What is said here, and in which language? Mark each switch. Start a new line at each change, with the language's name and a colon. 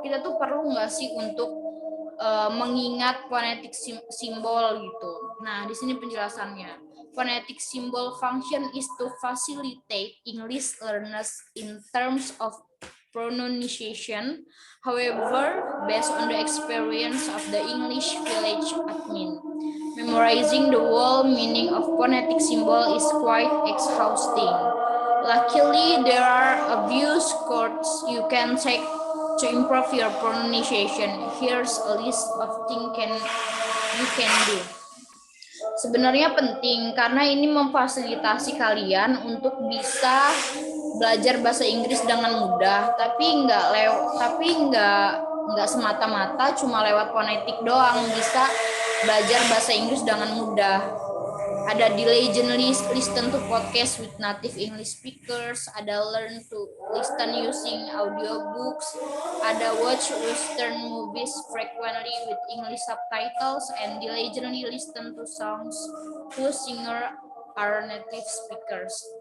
Indonesian: Kita tuh perlu nggak sih untuk mengingat phonetic simbol gitu. Nah, di sini penjelasannya.
English: phonetic symbol function is to facilitate English learners in terms of pronunciation. However, based on the experience of the English village admin, memorizing the whole meaning of phonetic symbol is quite exhausting. Luckily, there are a few courses you can take to improve your pronunciation. Here's a list of things you can do.
Indonesian: Sebenarnya penting karena ini memfasilitasi kalian untuk bisa belajar bahasa Inggris dengan mudah, tapi nggak semata-mata cuma lewat fonetik doang bisa belajar bahasa Inggris dengan mudah. Ada
English: diligently listen to podcast with native English speakers, ada learn to listen using audiobooks, ada watch Western movies frequently with English subtitles, and diligently listen to songs whose singer are native speakers.